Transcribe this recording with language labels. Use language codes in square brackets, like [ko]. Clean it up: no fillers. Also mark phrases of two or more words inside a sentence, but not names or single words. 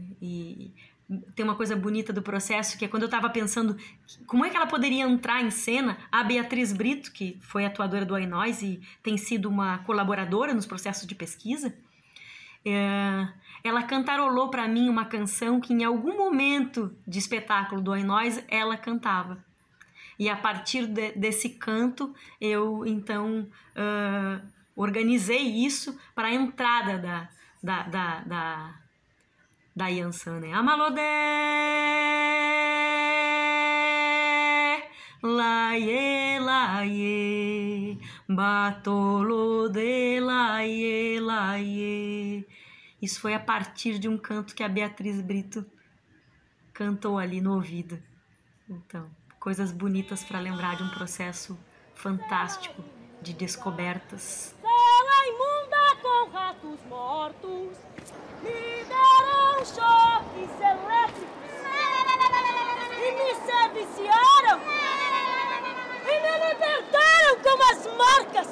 [pt] E tem uma coisa bonita do processo, que é quando eu estava pensando como é que ela poderia entrar em cena, a Beatriz Brito, que foi atuadora do Ainós e tem sido uma colaboradora nos processos de pesquisa, ela cantarolou para mim uma canção que em algum momento de espetáculo do Ainós ela cantava. E a partir desse canto eu então organizei isso para a entrada da Yansan, né? [yo] Amalodé, laie, laie, batolodé, laie, laie. [pt] Isso foi a partir de um canto que a Beatriz Brito cantou ali no ouvido. Então, coisas bonitas para lembrar de um processo fantástico de descobertas. Cela imunda com ratos mortos, me deram choques elétricos e me serviciaram e me libertaram com as marcas.